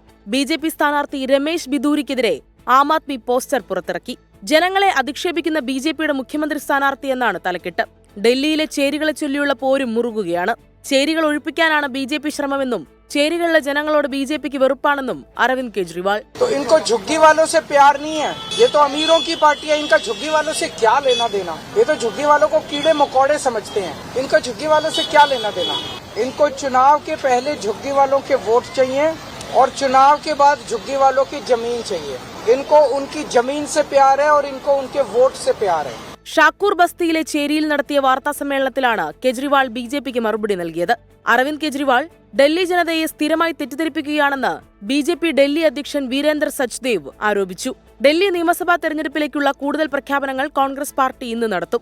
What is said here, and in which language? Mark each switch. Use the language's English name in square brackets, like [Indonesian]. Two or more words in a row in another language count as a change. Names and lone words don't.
[Malayalam] BJP സ്ഥാനാർത്ഥി രമേശ് ബിദൂരിക്കെതിരെ ആം ആദ്മി പോസ്റ്റർ പുറത്തിറക്കി. ജനങ്ങളെ അധിക്ഷേപിക്കുന്ന BJPയുടെ മുഖ്യമന്ത്രി സ്ഥാനാർത്ഥി എന്നാണ് തലക്കെട്ട്. ഡൽഹിയിലെ ചേരികളെ ചൊല്ലിയുള്ള പോരും മുറുകുകയാണ്. ചേരികൾ ഒഴിപ്പിക്കാനാണ് BJP ശ്രമമെന്നും ചേരികളിലെ ജനങ്ങളോട് BJPക്ക് വെറുപ്പാണെന്നും അരവിന്ദ് കെജ്രിവാൾ. [Hindi] इनको झुग्गी वालों से प्यार नहीं है, ये तो अमीरों की पार्टी है, इनका झुग्गी वालों से क्या लेना देना? ये तो झुग्गी वालों को कीड़े मकोड़े समझते हैं, इनका झुग्गी वालों से क्या लेना देना? इनको चुनाव के पहले झुग्गी वालों के वोट चाहिए और चुनाव के बाद झुग्गी वालों की जमीन चाहिए. इनको उनकी जमीन से प्यार है और इनको उनके वोट से प्यार है. [Malayalam] ഷാക്കൂർ ബസ്തിയിലെ ചേരിയിൽ നടത്തിയ വാർത്താ സമ്മേളനത്തിലാണ് കെജ്രിവാൾ BJPക്ക് മറുപടി നൽകിയത്. അരവിന്ദ് കെജ്രിവാൾ ഡൽഹി ജനതയെ സ്ഥിരമായി തെറ്റിദ്ധരിപ്പിക്കുകയാണെന്ന് BJP ഡൽഹി അധ്യക്ഷൻ വീരേന്ദർ സച്ദേവ് ആരോപിച്ചു. ഡൽഹി നിയമസഭാ തെരഞ്ഞെടുപ്പിലേക്കുള്ള കൂടുതൽ പ്രഖ്യാപനങ്ങൾ കോൺഗ്രസ് പാർട്ടി ഇന്ന് നടത്തും.